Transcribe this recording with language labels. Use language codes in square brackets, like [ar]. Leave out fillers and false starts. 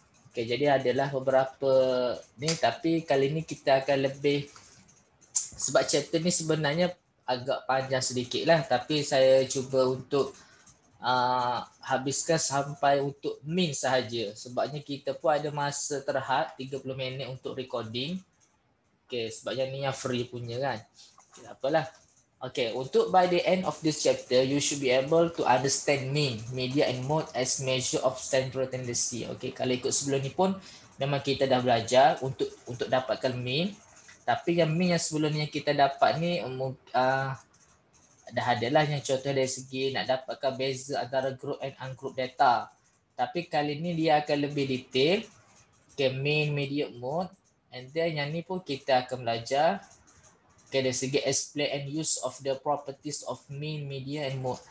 [ms] Okay, jadi adalah beberapa ni, tapi kali ni kita akan lebih, sebab chapter ni sebenarnya agak panjang sedikit lah, tapi saya cuba untuk habiskan sampai untuk mean sahaja. Sebabnya kita pun ada masa terhad 30 minit untuk recording. Okay, sebabnya ni yang free punya kan. Okay, apalah. [en] Okay, [ms] untuk [en] by the end of this chapter, you should be able to understand mean, media and mode as measure of central tendency. [ms] Okay, kalau ikut sebelum ni pun memang kita dah belajar untuk dapatkan mean. Tapi yang mean yang sebelum ni yang kita dapat ni dah adalah yang contoh dari segi nak dapatkan beza antara group and ungroup data. Tapi kali ni dia akan lebih detail. Okay, mean, median, mode. [en] And then [ms] yang ni pun kita akan belajar dari segi [en] explain and use of the properties of mean, median and mode.